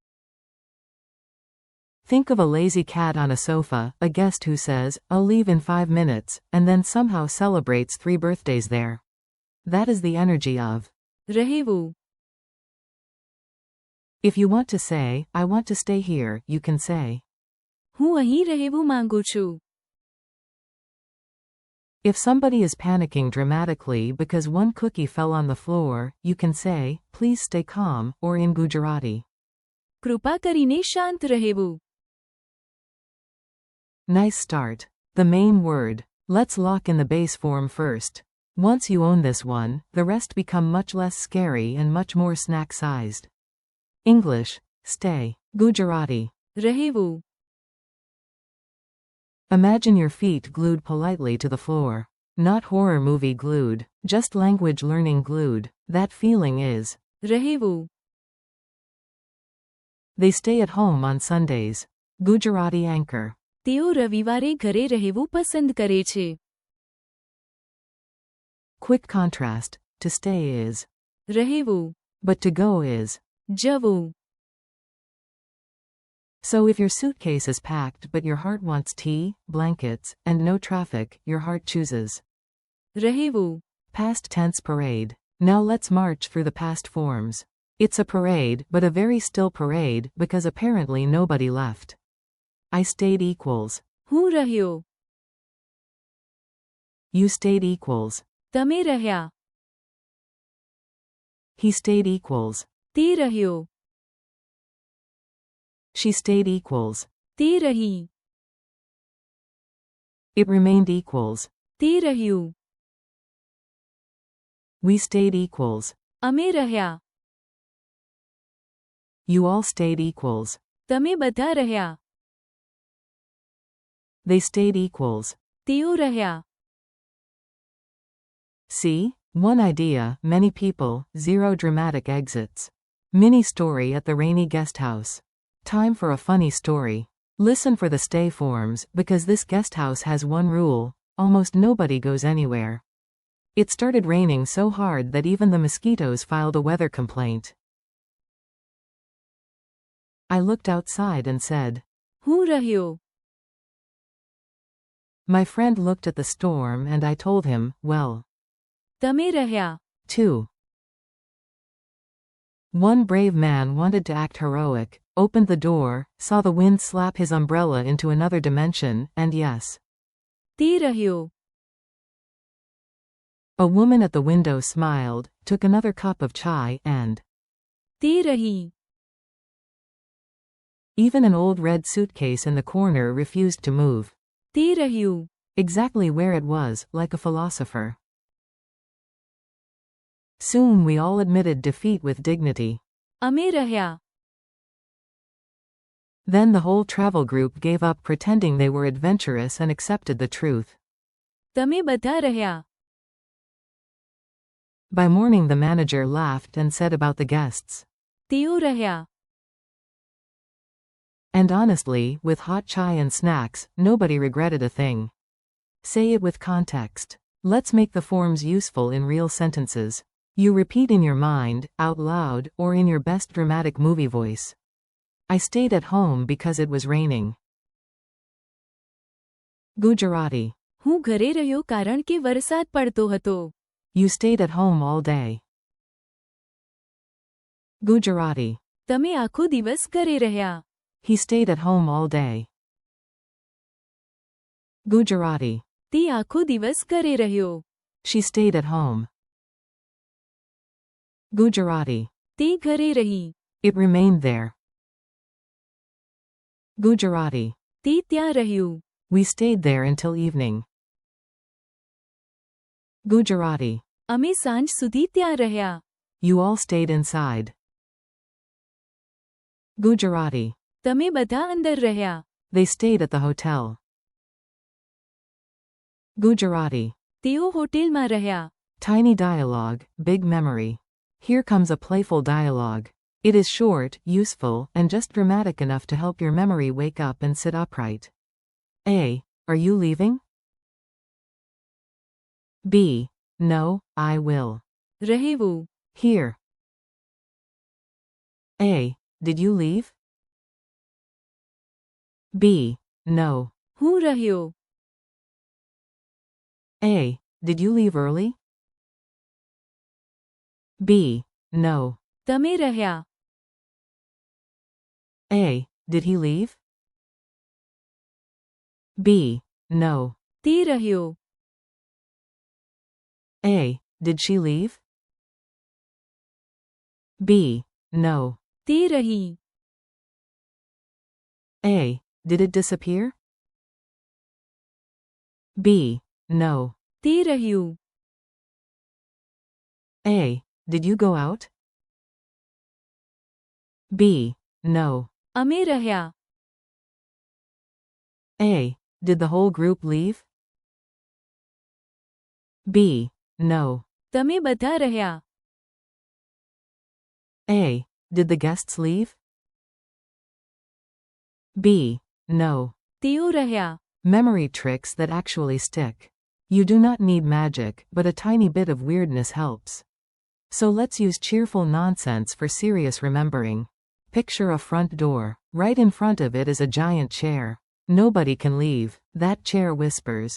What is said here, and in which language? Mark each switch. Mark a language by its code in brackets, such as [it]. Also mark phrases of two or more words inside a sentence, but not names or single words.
[en] Think of a lazy cat on a sofa, a guest who says, "I'll leave in 5 minutes," and then somehow celebrates 3 birthdays there. That is the energy of. [gu] રહેવું. [en] If you want to say, "I want to stay here," you can say. [gu] હું અહીં રહેવું માંગુ છું. [en] If somebody is panicking dramatically because one cookie fell on the floor, you can say, "Please stay calm," or in Gujarati. [gu] કૃપા કરીને શાંત રહેવું. [en] Nice start. The main word. Let's lock in the base form first. Once you own this one, the rest become much less scary and much more snack-sized. English, stay. Gujarati. [gu] રહેવું. [en] Imagine your feet glued politely to the floor. Not horror movie glued, just language learning glued. That feeling is. [gu] રહેવું. [en] They stay at home on Sundays. Gujarati anchor. [gu] તેઓ રવિવારે ઘરે રહેવું પસંદ કરે છે. [en] Quick contrast. To stay is. [gu] રહેવું. [en] But to go is. [gu] જવું. [en] So if your suitcase is packed but your heart wants tea, blankets, and no traffic, your heart chooses. [gu] રહેવું. [en] Past tense parade. Now let's march through the past forms. It's a parade, but a very still parade, because apparently nobody left. I stayed equals. [gu] હું રહ્યો. [en] You stayed equals. [gu] તમે રહ્યા. [en] He stayed equals. [gu] તે રહ્યો. [en] She stayed equals. [gu] તે રહી. [en] It remained equals. [gu] તે રહ્યું. [en] We stayed equals. [gu] અમે રહ્યા. [en] You all stayed equals. [gu] તમે બધા રહ્યા. [en] They stayed equals. [gu] તેઓ રહ્યા. [en] See? One idea, many people, 0 dramatic exits. Mini story at the rainy guest house. Time for a funny story. Listen for the stay forms, because this guest house has one rule: almost nobody goes anywhere. It started raining so hard that even the mosquitoes filed a weather complaint. I looked outside and said, [gu] હું રહ્યો. [en] My friend looked at the storm and I told him, well. [gu] તમે રહ્યા. [en] 2. One brave man wanted to act heroic, opened the door, saw the wind slap his umbrella into another dimension, and yes. [gu] તે રહ્યો. [en] A woman at the window smiled, took another cup of chai, and. [gu] તે રહી. [en] Even an old red suitcase in the corner refused to move. [gu] તે રહ્યું. [en] Exactly where it was, like a philosopher. Soon we all admitted defeat with dignity. [gu] અમે રહ્યા. [en] Then the whole travel group gave up pretending they were adventurous and accepted the truth. [gu] તમે બધા રહ્યા. [en] By morning the manager laughed and said about the guests. [gu] તેઓ રહ્યા. [en] And honestly, with hot chai and snacks, nobody regretted a thing. Say it with context. Let's make the forms useful in real sentences. You repeat in your mind, out loud, or in your best dramatic movie voice. I stayed at home because it was raining. Gujarati. [gu] હું ઘરે રહ્યો કારણ કે વરસાદ પડતો હતો. [en] You stayed at home all day. Gujarati. [gu] તમે આખો દિવસ ઘરે રહ્યા. [en] He stayed at home all day. Gujarati. [gu] તે આખો દિવસ ઘરે રહ્યો. [en] She stayed at home. Gujarati. [gu] તે ઘરે રહી. [en] It remained there. Gujarati. [gu] તે ત્યાં રહ્યું. [en] We stayed there until evening. Gujarati. [gu] અમે સાંજ સુધી ત્યાં રહ્યા. [en] You all stayed inside. Gujarati. [gu] તમે બધા અંદર રહ્યા. [en] They stayed at the hotel. Gujarati. [gu] તેઓ હોટેલમાં રહ્યા. [en] Tiny dialogue, big memory. Here comes a playful dialogue. It is short, useful, and just dramatic enough to help your memory wake up and sit upright. A. Are you leaving? B. No, I will. [gu] રહેવું. [en] Here. A. Did you leave? B. No. [gu] હું રહ્યો. [en] A. Did you leave early? B. No. [gu] તમે રહ્યા. [en] A. Did he leave? B. No. [gu] તે રહ્યો. [en] A. Did she leave? B. No. [gu] તે રહી. [en] A. Did it disappear? B. No. [gu] તે રહ્યું. [en] A. Did you go out? B. No. [gu] અમે રહ્યા. [en] A. Did the whole group leave? B. No. [gu] તમે બધા રહ્યા. [en] A. Did the guests leave? B. No. [gu] તેઓ રહ્યા. [en] Memory tricks that actually stick. You do not need magic, but a tiny bit of weirdness helps. So let's use cheerful nonsense for serious remembering. Picture a front door. Right in front of it is a giant chair. Nobody can leave. That chair whispers.